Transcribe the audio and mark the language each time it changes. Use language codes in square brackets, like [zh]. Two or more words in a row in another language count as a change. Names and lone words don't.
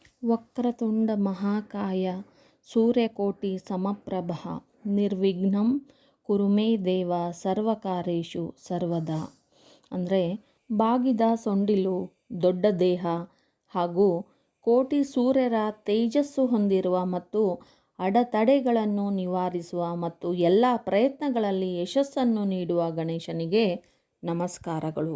[sa] ವಕ್ರತುಂಡ ಮಹಾಕಾಯ ಸೂರ್ಯಕೋಟಿ ಸಮಪ್ರಭ ನಿರ್ವಿಘ್ನಂ ಕುರು ಮೇ ದೇವ ಸರ್ವಕಾರ್ಯೇಷು ಸರ್ವದಾ. [kn] ಅಂದರೆ ಬಾಗಿದ ಸೊಂಡಿಲು, ದೊಡ್ಡ ದೇಹ ಹಾಗೂ ಕೋಟಿ ಸೂರ್ಯರ ತೇಜಸ್ಸು ಹೊಂದಿರುವ ಮತ್ತು ಅಡೆತಡೆಗಳನ್ನು ನಿವಾರಿಸುವ ಮತ್ತು ಎಲ್ಲ ಪ್ರಯತ್ನಗಳಲ್ಲಿ ಯಶಸ್ಸನ್ನು ನೀಡುವ ಗಣೇಶನಿಗೆ ನಮಸ್ಕಾರಗಳು.